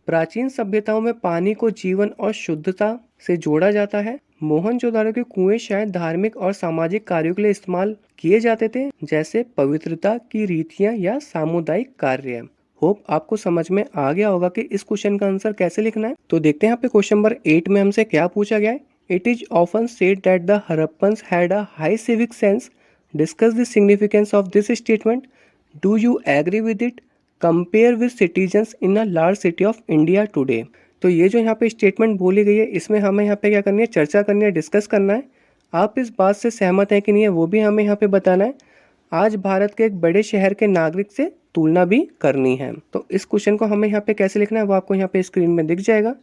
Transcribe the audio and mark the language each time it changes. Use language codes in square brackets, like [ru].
[hi] प्राचीन सभ्यताओं में पानी को जीवन और शुद्धता से जोड़ा जाता है। मोहनजोदाड़ो के कुएं शायद धार्मिक और सामाजिक कार्यों के लिए इस्तेमाल किए जाते थे, जैसे पवित्रता की रीतियां या सामुदायिक कार्य। होप आपको समझ में आ गया होगा कि इस क्वेश्चन का आंसर कैसे लिखना है। तो देखते हैं यहाँ पे क्वेश्चन नंबर 8 में हमसे क्या पूछा गया है। [en] It is often said that the Harappans had a high civic sense. Discuss the significance of this statement. Do you agree with it? Compare with citizens in a large city of India today. [hi] तो ये जो यहाँ पे statement बोली गई है, इसमें हमें यहाँ पे क्या करनी है, चर्चा करनी है, डिस्कस करना है। आप इस बात से सहमत हैं कि नहीं है, वो भी हमें यहाँ पे बताना है। आज भारत के एक बड़े शहर के नागरिक से तुलना भी करनी है। तो इस क्वेश्चन को हमें यहाँ पे कैसे लिखना है वो आपको यहाँ पे स्क्रीन में दिख जाएगा।